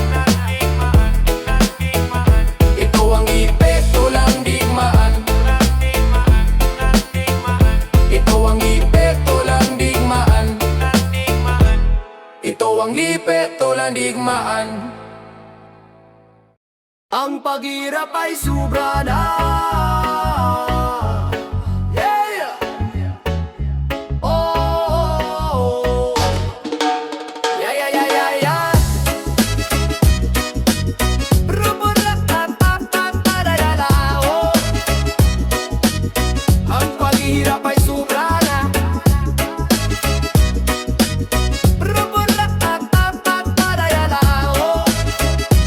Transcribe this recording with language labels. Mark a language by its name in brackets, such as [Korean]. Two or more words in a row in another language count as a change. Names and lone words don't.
[Filipino] Ito ang epekto ng digmaan. Ito ang epekto ng digmaan. Ito ang epekto ng digmaan. Ang paghirap ay sobra na. [English] Yeah! Oh! Yeah, yeah, yeah, yeah, yeah. Ruburatatatataradala, oh. [Filipino] Ang paghirap ay sobra na. Ruburatatatataradala, oh.